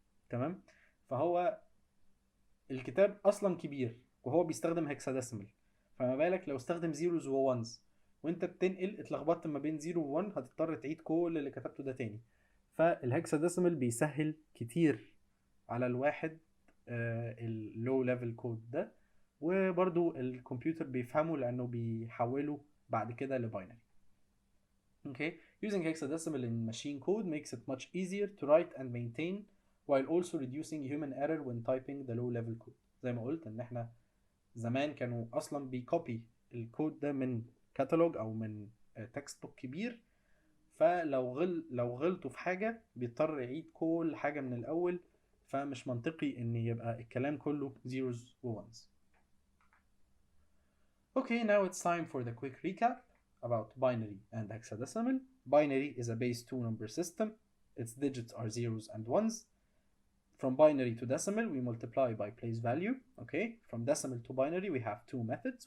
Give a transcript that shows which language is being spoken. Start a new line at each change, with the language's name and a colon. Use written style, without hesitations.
Arabic: تمام، فهو الكتاب اصلا كبير وهو بيستخدم هكساديسيمال، فما بالك لو استخدم زيروز وونز وانت بتنقل اتلخبطت ما بين 0 و1 هتضطر تعيد كل اللي كتبته ده تاني. فالهكساديسيمال بيسهل كتير على الواحد اللو ليفل كود ده، وبرضو الكمبيوتر بيفهمه لانه بيحوله بعد كده لباينري.
English: Okay, using hexadecimal in machine code makes it much easier to write and maintain while also reducing human error when typing the low level code.
Arabic: زي ما قلت ان احنا زمان كانوا اصلا بيكوبي الكود ده من كاتالوج او من تكست بوك كبير، فلو لو غلطوا في حاجه بيضطر يعيد كل حاجه من الاول، فمش منطقي ان يبقى الكلام كله zeros و ones.
English: Okay, now it's time for the quick recap about binary and hexadecimal. Binary is a base 2 number system. Its digits are zeros and ones. From binary to decimal, we multiply by place value. Okay, from decimal to binary, we have two methods.